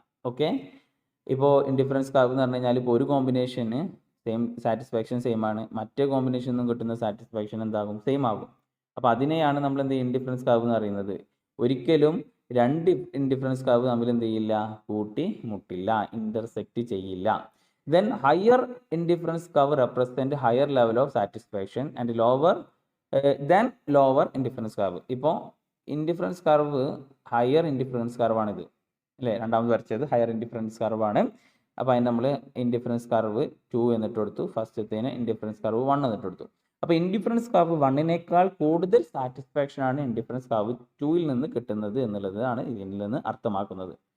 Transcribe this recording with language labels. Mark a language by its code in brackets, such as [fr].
[ml] Okay, ഇപ്പോൾ indifference curve എന്ന് പറഞ്ഞു കഴിഞ്ഞാൽ ഇപ്പോൾ ഒരു കോമ്പിനേഷന് സെയിം സാറ്റിസ്ഫാക്ഷൻ സെയിം ആണ്, മറ്റേ കോമ്പിനേഷനിൽ നിന്നും കിട്ടുന്ന സാറ്റിസ്ഫാക്ഷൻ എന്താകും? സെയിം ആകും. അപ്പോൾ അതിനെയാണ് നമ്മൾ എന്ത് ഇൻഡിഫറൻസ് കർവ് എന്ന് പറയുന്നത്. ഒരിക്കലും 2 ഇൻഡിഫറൻസ് കർവ് തമ്മിൽ എന്ത് ചെയ്യില്ല? കൂട്ടി മുട്ടില്ല, ഇൻ്റർസെക്റ്റ് ചെയ്യില്ല. [en] Then higher indifference curve represent higher level of satisfaction and lower than lower indifference curve. [ml] ഇപ്പോൾ ഇൻഡിഫറൻസ് കർവ് ഹയർ ഇൻഡിഫറൻസ് കർവാണിത് അല്ലേ? രണ്ടാമത് വരച്ചത് ഹയർ ഇൻഡിഫറൻസ് കർവാണ്. അപ്പോൾ അതിന് നമ്മൾ ഇൻഡിഫറൻസ് കർവ് 2 എന്നിട്ട് കൊടുത്തു, ഫസ്റ്റത്തേന് ഇൻഡിഫറൻസ് കർവ് 1 എന്നിട്ട് കൊടുത്തു. അപ്പോൾ ഇൻഡിഫറൻസ് കർവ് 1നേക്കാൾ കൂടുതൽ സാറ്റിസ്ഫാക്ഷൻ ആണ് ഇൻഡിഫറൻസ് കർവ് 2ൽ നിന്ന് കിട്ടുന്നത് എന്നുള്ളതാണ് ഇതിൽ നിന്ന് അർത്ഥമാക്കുന്നത്.